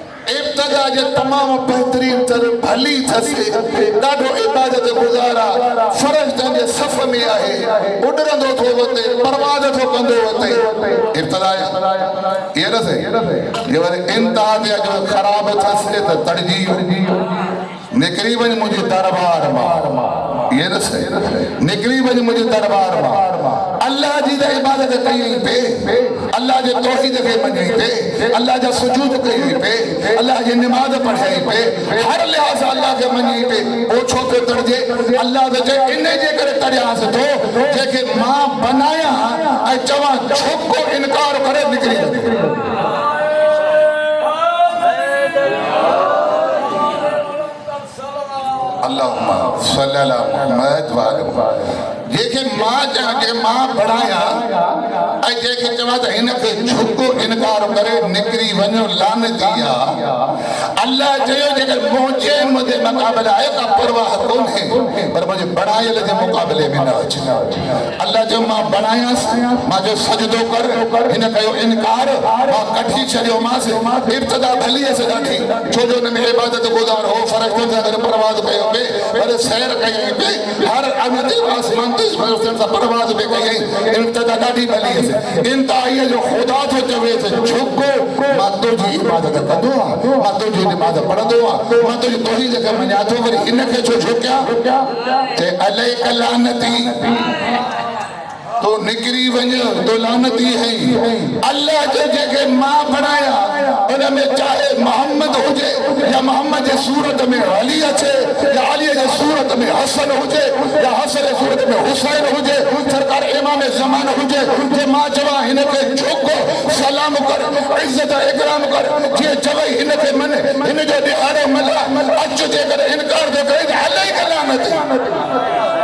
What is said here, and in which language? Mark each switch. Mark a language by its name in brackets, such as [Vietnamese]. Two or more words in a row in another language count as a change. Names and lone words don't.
[Sindhi] इब्तिदा जे तमामु बहितरीन तरह भली थसे, ॾाढो इबादत गुज़ारा, फ़रिश्तनि जे सफ़ में आहे, उॾरंदो थो वते, परवाज़ थो कंदो वते, इब्तिदा [Hindi] ये न सही। [Sindhi] ये वरी इंतहा ते अॼु ख़राब थसे त तड़जी निकिरी वञ मुंहिंजे दरबार मां, [Hindi] ये न सही, [Sindhi] निकिरी वञ मुंहिंजे दरबार मां। अल्लाह जी त इबादत कई पे, अल्लाह जे तौहीद खे मञई पे, अल्लाह जा सुजूद कई पे, अल्लाह जी नमाज़ पढ़ाई पे, हर लिहाज़ अल्लाह खे मञी पे। ओ छो पियो तड़जे? अल्लाह त चए इन जे करे तड़ियास थो जेके मां बनाया ऐं चवां छोको इनकार करे निकिरी वञे। [Arabic] اللهم صل على محمد وآل محمد. [Sindhi] जेके मां जे मां बणाया ऐं जेके चवां त हिनखे झुको इनकार करे निकिरी वञो लानती आहे। अल्लाह चयो जेकर मुंहिंजे मुंहिंजे मुक़ाबले आहे का परवाह कोन्हे, पर मुंहिंजे बणायल जे मुक़ाबले में न अचे। अल्लाह चयो मां बणायासीं, मां जो सजदो कर, हिन कयो इनकार, मां कढी छॾियोमांसि। इब्तिदा भली हुअसि ॾाढी, छो जो हुन में इबादत गुज़ार हो, फ़रिश्तनि सां गॾु परवाज़ कयो पे, पर सैर कई पे, हर अॻिते आसमान ते फ़रिश्तनि सां परवाज़ पे कई। इब्तिदा ॾाढी भली हुअसि। इंतहा जो ख़ुदा थो चवे झुको मां तुंहिंजी इबादत कंदो आहियां, मां तुंहिंजी नमाज़ पढ़ंदो आहियां, मां तुंहिंजी तौहीद खे मञां थो, वरी हिनखे छो झुकियां? चए अलैक लानती, तो निकिरी वञ, [Hindi] तो लानती है। [Sindhi] अल्लाह जो जेके मां बणाया उन में चाहे मोहम्मद हुजे या मोहम्मद जे सूरत में अली अचे, या अली जे सूरत में हसन हुजे, या हसन जे सूरत में हुसैन हुजे, सरकार इमाम ज़मान हुजे, जे मां चवां हिनखे झुको सलाम कर, इज़्ज़त इकराम कर, जे चवई हिनखे मन, हिन जो ॾिहाड़ो मल्हा, अच जे करे इनकार थो करे त अलैक लानती।